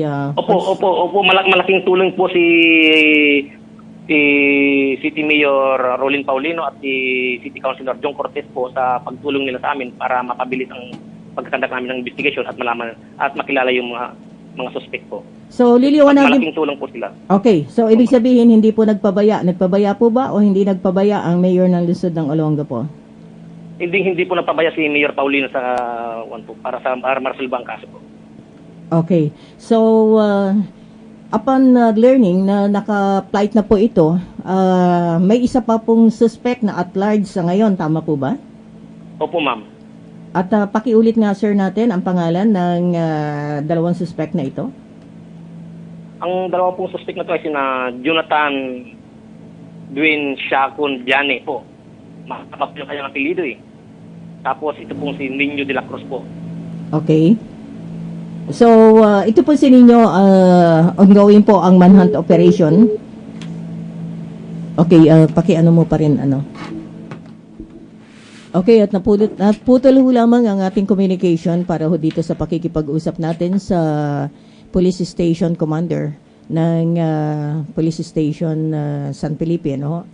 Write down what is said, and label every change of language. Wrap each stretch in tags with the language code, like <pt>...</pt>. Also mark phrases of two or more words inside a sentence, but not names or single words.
<tl>Opo, malaking tulong po si City Mayor Roland Paulino at si City Councilor John Cortez po sa pagtulong nila sa amin para mapabilis ang pagkakandak namin ng investigation at malaman at makilala yung mga suspect po. So, liliwanagin. Malaking tulong po sila. Okay. So, ibig sabihin, hindi po nagpabaya. Nagpabaya po ba o hindi nagpabaya ang mayor ng lungsod ng Olonga po? Hindi po nagpabaya si Mayor Paulino sa para maresolba ang kaso po. Okay. So,</tl> <en>upon learning</en> <tl>na naka-flight na po ito, may isa pa pong suspect na</tl> <en>at large</en> <tl>sa ngayon. Tama po ba? Opo, ma'am. At pakiulit nga, sir, natin ang pangalan ng dalawang suspect na ito. Ang dalawa pong suspect na ito ay sina Jonathan Dwayne Shakun Diane po. Makakapap yung kanyang apelido eh. Tapos ito pong si Nino de la Cruz po. Okay. So, ito po si Nino, ongoing po ang</tl> <en>manhunt operation.</en> <tl>Okay, pakiano mo pa rin, ano. Okay, at naputol ho lamang ang ating communication para ho dito sa pakikipag-usap natin sa</tl> <en>Police Station Commander</en> <tl>ng Police Station San Felipe, no?</tl>